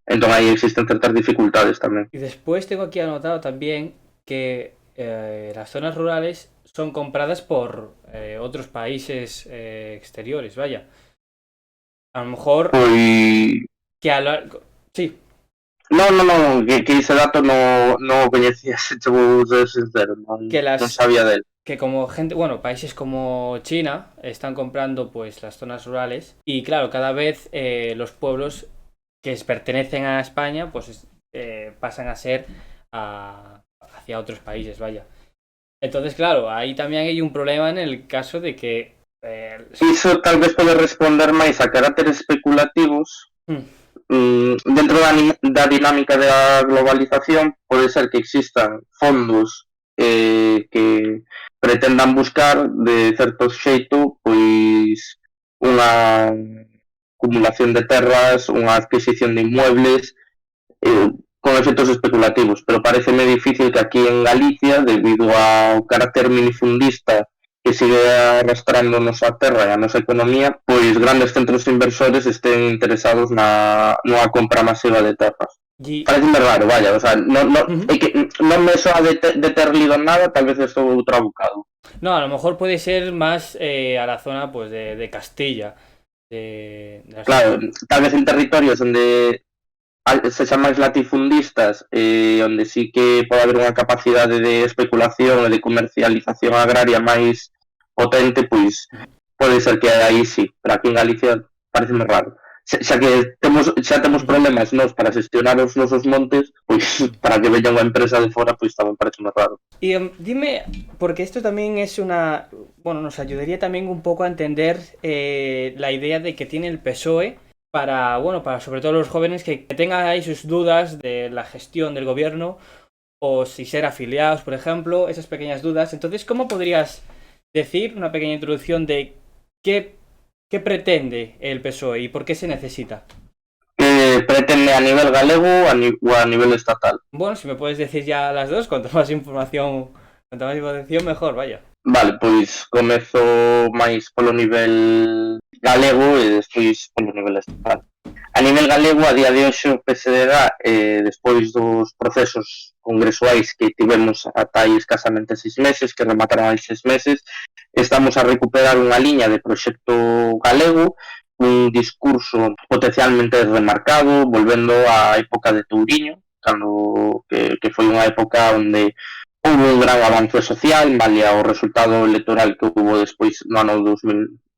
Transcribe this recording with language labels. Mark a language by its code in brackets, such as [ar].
[gl] Entón aí existen certas dificultades tamén. [es] Y después tengo aquí anotado también que las zonas rurales son compradas por otros países exteriores, vaya. A lo mejor [gl] Pois... [es] que a lo... Sí, [gl] No, que ese dato no o coñecía, se che vou ser sincero, que non sabía del. [es] que como gente, bueno, países como China están comprando pues las zonas rurales y claro, cada vez los pueblos que pertenecen a España pues pasan a ser hacia otros países, vaya. Entonces, claro, ahí también hay un problema en el caso de que... [gl] Iso tal vez pode responder máis a carácteres especulativos. Dentro da dinámica da globalización pode ser que existan fondos que pretendan buscar de certo xeito pois unha acumulación de terras, unha adquisición de inmuebles con efectos especulativos, pero pareceme difícil que aquí en Galicia, debido ao carácter minifundista que sigue arrastrando a nosa terra e a nosa economía, pois grandes centros inversores estén interesados nunha compra masiva de terras. Pareceme raro, [es] vaya, [gl] o sea, é que non me soa de ter lido nada, tal vez estou trabucado. [es] No, a lo mejor puede ser más a la zona pues de Castilla. [gl] Claro, tal vez en territorios onde se chaman latifundistas, onde sí que pode haber unha capacidade de especulación e de comercialización agraria máis potente, pois pode ser que aí sí, pero aquí en Galicia pareceme raro. Xa que xa temos problemas nós para gestionar os nosos montes, pois para que veña unha empresa de fora, pois tamén parece moi raro. [es] Y dime, porque esto también es una... Bueno, nos ayudaría también un poco a entender la idea de que tiene el PSOE para, bueno, para sobre todo los jóvenes que tengan ahí sus dudas de la gestión del gobierno o si ser afiliados, por ejemplo, esas pequeñas dudas. Entonces, ¿cómo podrías decir una pequeña introducción de qué pretende el PSOE y por qué se necesita? [gl] Pretende a nivel galego o a nivel estatal? [es] Bueno, si me puedes decir ya las dos, cuanto más información mejor, vaya. [gl] Vale, pois comezo máis polo nivel galego e despois polo nivel estatal. A nivel galego, a día de hoxe, o PSDG, despois dos procesos congresuais que tivemos ata aí escasamente 6 meses, que remataron aí 6 meses, estamos a recuperar unha liña de proxecto galego, un discurso potencialmente remarcado, volvendo á época de Touriño, cando que foi unha época onde houve un gran avance social, malia o resultado electoral que houve despois no ano 2009,